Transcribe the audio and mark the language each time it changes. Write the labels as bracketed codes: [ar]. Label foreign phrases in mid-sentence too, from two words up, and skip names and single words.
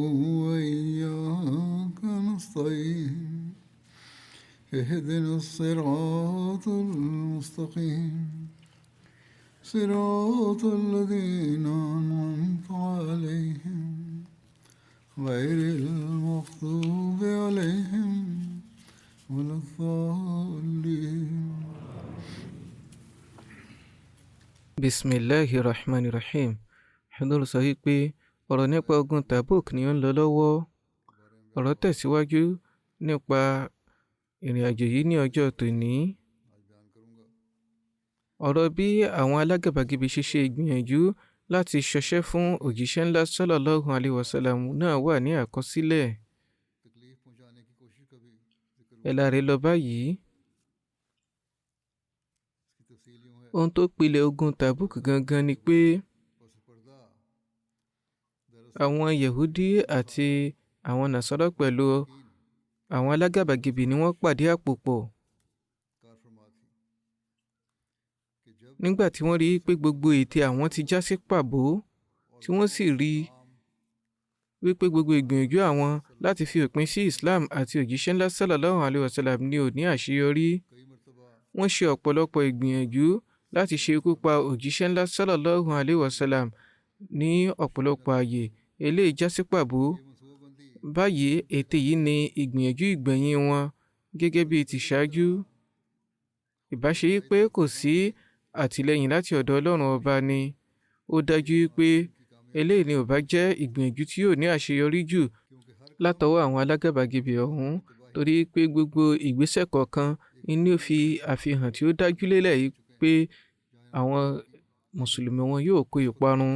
[ar] وإياك نستعين اهدنا الصراط المستقيم صراط الذين أنعمت عليهم غير المغضوب عليهم ولا الضالين. بسم الله الرحمن الرحيم. [yo] Hadul sọ wípé ọ̀rọ̀ nípa ogun Tabuk ni ó ń lọ lọ́wọ́. Ọ̀rọ̀ tẹ̀síwájú nípa ìrìn àjò yìí ní ọjọ́ tòní. Ọ̀rọ̀ bí àwọn alágàbàgebè ṣe ìgbìyànjú láti ṣọṣẹ́ fún òjíṣẹ́ ńlá [ar] صلى الله عليه وسلم [yo] náà wà ní àkọsílẹ̀. Ẹ̀la rẹ̀ lọ báyìí. Ohun tó pilẹ̀ ogun Tabuk gangan ni pé àwọn Yahudi àti àwọn Nasara pẹ̀lú àwọn alágàbàgebè ni wọ́n pàdé àpòpọ̀. Nígbà tí wọ́n rí pé gbogbo ète àwọn ti já sí pàbó, tí wọ́n sì rí wípé gbogbo ìgbìyànjú àwọn láti fi òpin sí Islam àti òjíṣẹ́ ńlá [ar] صلى الله عليه وسلم [yo] ni ò ní àṣeyọrí, wọ́n ṣe ọ̀pọ̀lọpọ̀ ìgbìyànjú láti ṣe ikú pa òjíṣẹ́ ńlá [ar] صلى الله عليه وسلم [yo] ní ọ̀pọ̀lọpọ̀ ààyè, eléyìí já sí pàbó. Báyìí ète yìí ni ìgbìyànjú ìgbẹ̀yìn wọn gẹ́gẹ́ bí ti ṣáájú. Ìbáṣe pé kò sí àtìlẹ́yìn láti ọ̀dọ̀ Ọlọ́run ọba ni, ó dájú pé eléyìí ni ò bá jẹ́ ìgbìyànjú tí yóò ní àṣeyọrí jù látọwọ́ àwọn alágàbàgebè ọ̀hún, torí pé gbogbo ìgbésẹ̀ kọ̀ọ̀kan ni ó fi àfihàn tí ó dájú lélẹ̀ yìí pé àwọn mùsùlùmí wọn yóò kó ìparun.